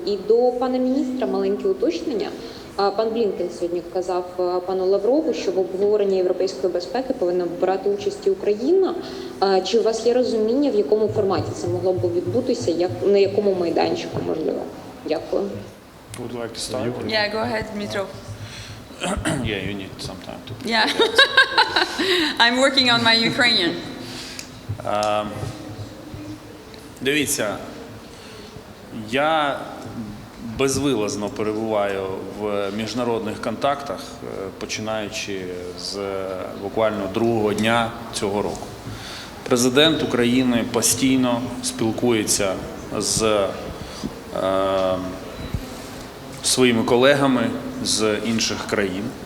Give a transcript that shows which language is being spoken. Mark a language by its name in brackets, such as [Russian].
[Ukrainian] І до пана міністра маленьке уточнення. Пан Блінкен сьогодні вказав пану Лаврову, що в обговоренні європейської безпеки повинна брати участь і Україна. Чи у вас є розуміння, в якому форматі це могло б відбутися, на якому майданчику, можливо? Дякую. [English] Would you like to start? Yeah, go ahead, Dmitro. Yeah, you need some time to. Yeah, I'm working on my Ukrainian. [Ukrainian] Дивіться, я безвилазно перебуваю в міжнародних контактах, починаючи з буквально другого дня цього року. Президент України постійно спілкується з своїми колегами з інших країн.